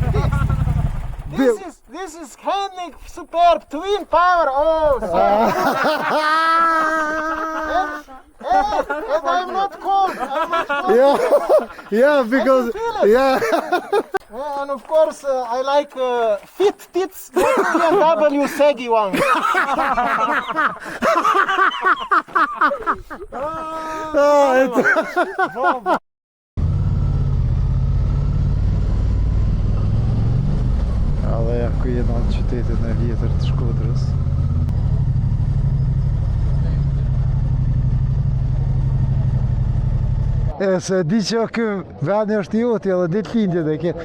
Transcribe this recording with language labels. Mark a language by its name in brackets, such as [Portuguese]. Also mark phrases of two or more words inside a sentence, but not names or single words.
[English] This is Hennig Superb Twin Power. Oh, and I'm not cold. I'm not cold. Yeah, because yeah. And of course, I like fit tits, not BMW saggy ones. [Albanian] Edhe ja ku jena në qytetin e vjetër të Shkodrës. E se di që ky veni është joti edhe ditëlindjen e ke.